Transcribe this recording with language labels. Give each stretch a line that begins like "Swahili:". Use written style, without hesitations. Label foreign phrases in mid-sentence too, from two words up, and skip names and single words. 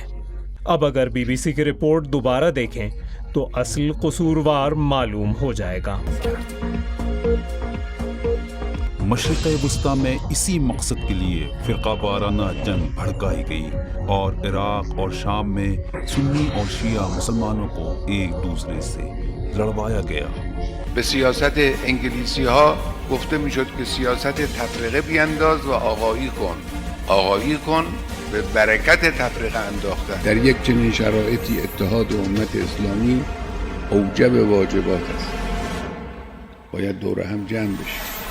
Hindi: अब अगर बीबीसी की रिपोर्ट दोबारा देखें तो असल कसूरवार मालूम हो जाएगा। मशरिक़ वस्ता में इसी मकसद के लिए फ़िरका वाराना जंग भड़काई गई और इराक़ और शाम में सुन्नी और शिया मुसलमानों को एक दूसरे से लड़वाया गया।
Persian: به سیاست انگلیسی ها گفته میشد که سیاست تفرقه بیانداز و آقایی کن به برکت تفرقه انداختن. در یک چنین شرایطی اتحاد امت اسلامی اوجب واجبات است. باید دور هم جمع بشیم.